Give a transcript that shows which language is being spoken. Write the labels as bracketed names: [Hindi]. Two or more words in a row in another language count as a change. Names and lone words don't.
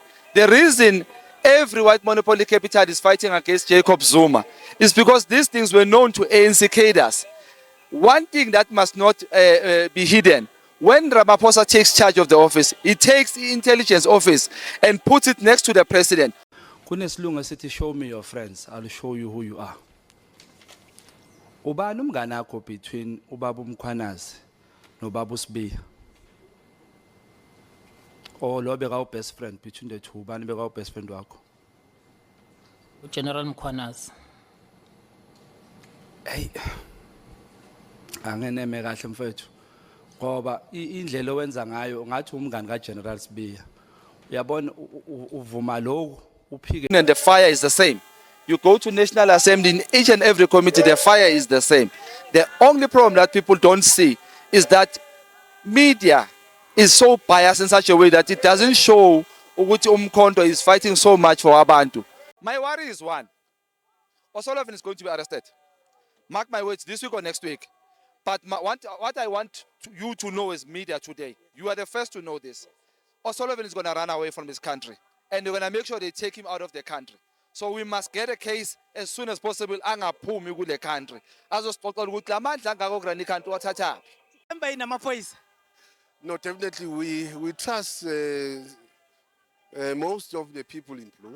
[English] The reason every white monopoly capital is fighting against Jacob Zuma is because these things were known to ANC cadres. One thing that must not be hidden, when Ramaphosa takes charge of the office, he takes the intelligence office and puts it next to the president. [Zulu] Kunesilungu sithi [English] show me your friends, I'll show you who you are. [Zulu] Ubani umngane wakho between ubaba Mkhwanazi nobaba Sibiya? [English] Or [Zulu] lo beka [English] best friend between the two, [Zulu] ubani beka [English] best friend wakho? General Mkhwanazi. [Zulu] Hey. Angeneme kahle mfethu. Ngoba indlela owenza ngayo ngathi umngane kaGeneral Sibiya. Uyabona uvuma lokho uphike. [English] And the fire is the same. You go to National Assembly, in each and every committee, the fire is the same. The only problem that people don't see is that media is so biased in such a way that it doesn't show ukuthi Umkhonto is fighting so much for Abantu. My worry is one. O'Sullivan is going to be arrested. Mark my words, this week or next week. But what I want you to know is media today. You are the first to know this. O'Sullivan is going to run away from this country. And they're going to make sure they take him out of the country. So we must get a case as soon as possible. [Zulu] Angaphumi kule country. Azosixoxela ukuthi lamandla angako kurana country wathatha. [English] No, definitely we trust most of the people in Blue.